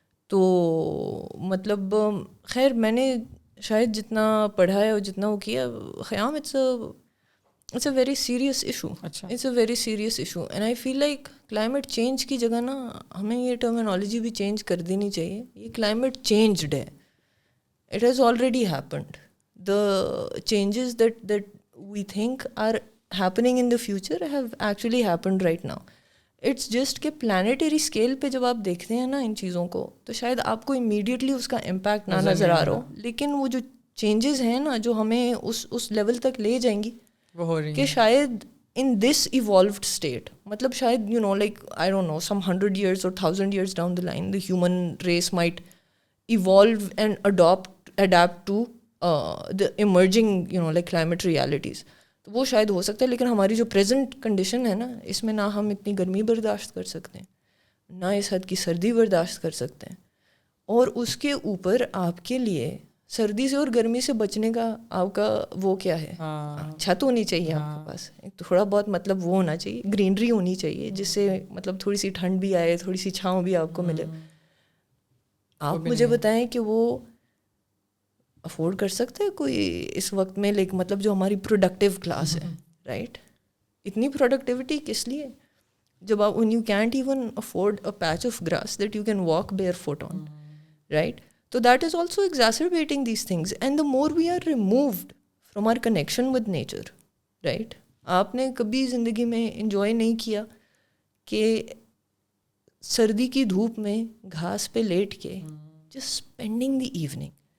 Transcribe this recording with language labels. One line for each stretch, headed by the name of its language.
Urdu: تو مطلب خیر میں نے شاید جتنا پڑھا ہے اور جتنا وہ کیا, خیام
English: it's a very serious issue,
Urdu: it's a very serious issue.
English: and I feel like
Urdu: climate change کی جگہ نا ہمیں یہ ٹرمینالوجی بھی چینج کر دینی چاہیے.
English: یہ climate changed ہے, it has already happened. The changes that we think are happening in the future have actually happened right now. It's just
Urdu: کہ پلانیٹری اسکیل پہ جب آپ دیکھتے ہیں نا ان چیزوں کو, تو شاید آپ کو امیڈیٹلی اس کا امپیکٹ نہ نظر آ رہا ہو, لیکن وہ جو چینجز ہیں نا جو ہمیں اس لیول تک لے جائیں گی وہ ہو رہی کہ شاید
English: in this evolved state, مطلب شاید you know like I don't know some 100 years or 1000 years down the line the human race might evolve and adapt to the emerging like climate realities.
Urdu: تو وہ شاید ہو سکتا ہے, لیکن ہماری جو پریزنٹ کنڈیشن ہے نا اس میں نہ ہم اتنی گرمی برداشت کر سکتے ہیں, نہ اس حد کی سردی برداشت کر سکتے ہیں. اور اس کے اوپر آپ کے لیے سردی سے اور گرمی سے بچنے کا آپ کا وہ کیا ہے, چھت ہونی چاہیے آپ کے پاس, تھوڑا بہت مطلب وہ ہونا چاہیے, گرینری ہونی چاہیے جس سے مطلب تھوڑی سی ٹھنڈ بھی آئے, تھوڑی سی چھاؤں بھی آپ کو ملے. آپ مجھے بتائیں کہ وہ افورڈ کر سکتے ہیں کوئی اس وقت میں, لیکن مطلب جو ہماری پروڈکٹیو کلاس ہے, رائٹ, اتنی پروڈکٹیوٹی کس لیے جب آپ
English: when you can't even afford a patch of grass that you can walk barefoot on,
Urdu: right?
English: So that is also exacerbating these things. And the more we are removed from our connection with nature, right?
Urdu: آپ نے کبھی زندگی میں enjoy نہیں کیا کہ سردی کی دھوپ میں گھاس پہ لیٹ کے
English: just spending the evening.